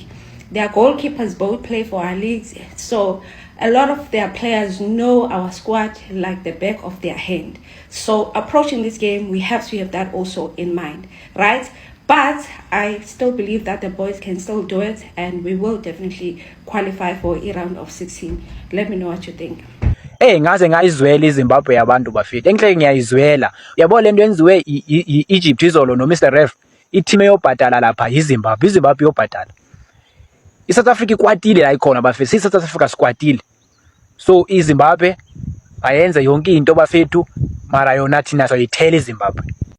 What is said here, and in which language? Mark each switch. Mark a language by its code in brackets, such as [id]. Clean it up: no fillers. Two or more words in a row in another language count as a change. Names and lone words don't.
[en] Their goalkeepers both play for our leagues. So a lot of their players know our squad like the back of their hand. So approaching this game, we have to have that also in mind, right? But I still believe that the boys can still do it and we will definitely qualify for a round of 16. Let me know what you think. [zu] Ngaze ngayizwela iZimbabwe yabantu bafika. Enhle ngiyayizwela. Uyabo lento yenziwe iEgypt izolo no Mr Ref. I-team eyobhadala lapha iZimbabwe. iZimbabwe yobhadala. iSouth Africa ikwatile la ikhona bafethu. iSouth Africa sikwatile. So iZimbabwe ayenza yonke into bafethu mara yona thina soyithela iZimbabwe.